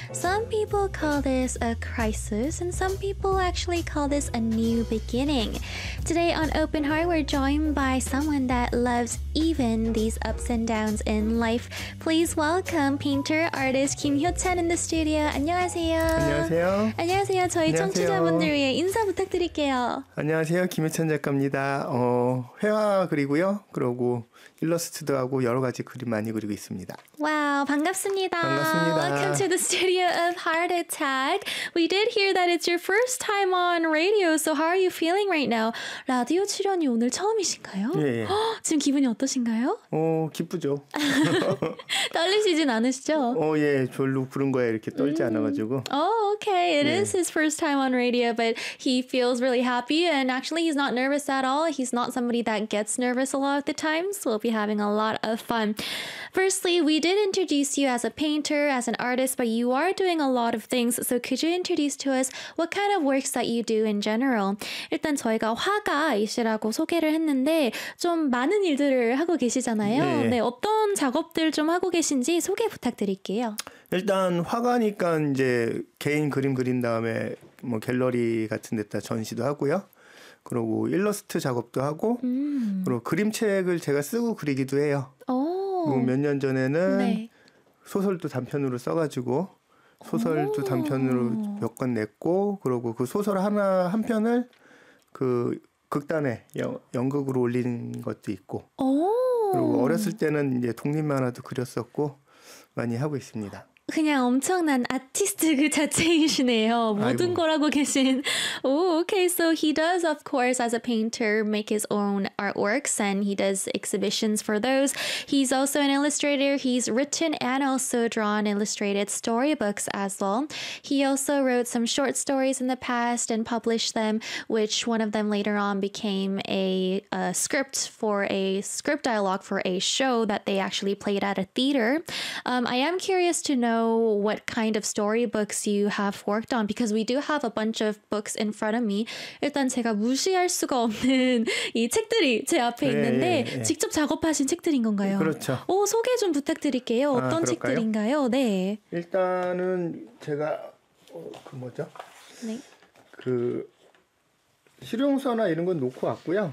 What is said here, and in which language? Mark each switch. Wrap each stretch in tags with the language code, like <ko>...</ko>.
<en>Some people call this a crisis, and some people actually call this a new beginning. Today on Open Heart, we're joined by someone that loves even these ups and downs in life. Please welcome painter, artist Kim Hyo-chan in the studio.</en> <ko>안녕하세요. 안녕하세요. 안녕하세요. 저희 안녕하세요. 청취자분들 위해 인사 부탁드릴게요. 안녕하세요. 김효찬 작가입니다. 회화 그리고요. 그리고 일러스트도 하고 여러 가지 그림 많이 그리고 있습니다. 와우, 반갑습니다. 반갑습니다.</ko> <en>Welcome to the studio of Heart Attack. We did hear that it's your first time on radio. So how are you feeling right now?</en> <ko>라디오 출연이 오늘 처음이신가요? 예. 지금 기분이 어떠신가요? 기쁘죠. 떨리시진 않으시죠? 예. 별로 그런 거에 이렇게 떨지 않아가지고.</ko> <en>Oh, okay. It is his first time on radio, but he feels really happy. And actually, he's not nervous at all. He's not somebody that gets nervous a lot of the times. So we'll be having a lot of fun. Firstly, we did introduce you as a painter, as an artist, but you are doing a lot of things. So could you introduce to us what kind of works that you do in general?</en> <ko>일단 저희가 화가이시라고 소개를 했는데 좀 많은 일들을 하고 계시잖아요. 네. 네, 어떤 작업들 좀 하고 계신지 소개 부탁드릴게요. 일단 화가니까 이제 개인 그림 그린 다음에 뭐 갤러리 같은 데다 전시도 하고요. 그리고 일러스트 작업도 하고 그리고 그림책을 제가 쓰고 그리기도 해요. 뭐 몇 년 전에는 네. 소설도 단편으로 써가지고 소설도 단편으로 몇 권 냈고 그리고 그 소설 하나 한 편을 그 극단에 연극으로 올린 것도 있고 그리고 어렸을 때는 이제 독립만화도 그렸었고 많이 하고 있습니다. 그냥 엄청난 아티스트 그 자체이시네요. 모든 걸 하고 계신.</ko> <en>Oh, okay. So he does, of course, as a painter, make his own artworks and he does exhibitions for those. He's also an illustrator. He's written and also drawn illustrated storybooks as well. He also wrote some short stories in the past and published them, which one of them later on became a script for a script dialogue for a show that they actually played at a theater. I am curious to know what kind of storybooks you have worked on because we do have a bunch of books in front of me.</en> <ko>일단 제가 무시할 수가 없는 이 책들이 제 앞에 있는데 예, 예, 예. 직접 작업하신 책들인 건가요? 그렇죠. 소개 좀 부탁드릴게요. 어떤 책들인가요? 네. 일단은 제가 그 뭐죠? 네. 그 실용서나 이런 건 놓고 왔고요.</ko>